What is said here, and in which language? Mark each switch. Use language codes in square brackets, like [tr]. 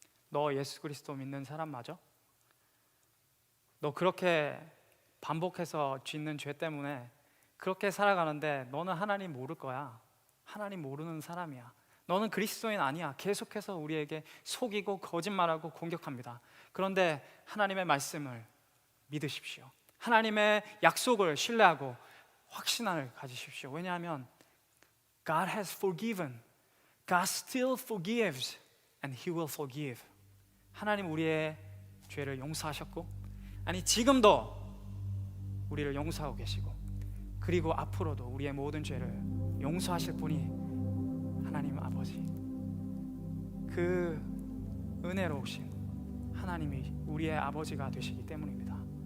[ko] 너 예수 그리스도 믿는 사람 맞아? 너 그렇게 반복해서 짓는 죄 때문에 그렇게 살아가는데 너는 하나님 모를 거야. 하나님 모르는 사람이야. 너는 그리스도인 아니야. 계속해서 우리에게 속이고 거짓말하고 공격합니다. 그런데 하나님의 말씀을 믿으십시오. 하나님의 약속을 신뢰하고 확신을 가지십시오. 왜냐하면 [en] God has forgiven. God still forgives and He will forgive. [ko] 하나님 우리의 죄를 용서하셨고, 아니 지금도 우리를 용서하고 계시고, 그리고 앞으로도 우리의 모든 죄를 용서하실 분이 하나님 아버지, 그 은혜로우신 하나님이 우리의 아버지가 되시기 때문입니다.